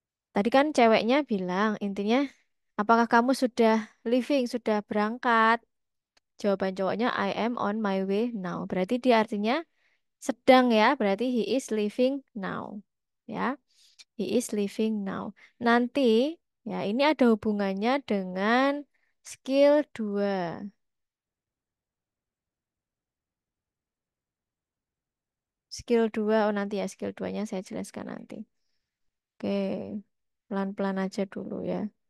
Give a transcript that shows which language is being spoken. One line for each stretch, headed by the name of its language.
Indonesian: Tadi kan ceweknya bilang, intinya, apakah kamu sudah leaving, sudah berangkat? Jawaban cowoknya,
English: I am on my way now.
Indonesian: Berarti dia artinya sedang ya, berarti
English: he is leaving now. Ya, he is leaving now.
Indonesian: Nanti, ya ini ada hubungannya dengan skill 2. Skill 2, oh nanti ya skill 2-nya saya jelaskan nanti. Oke, pelan-pelan aja dulu ya.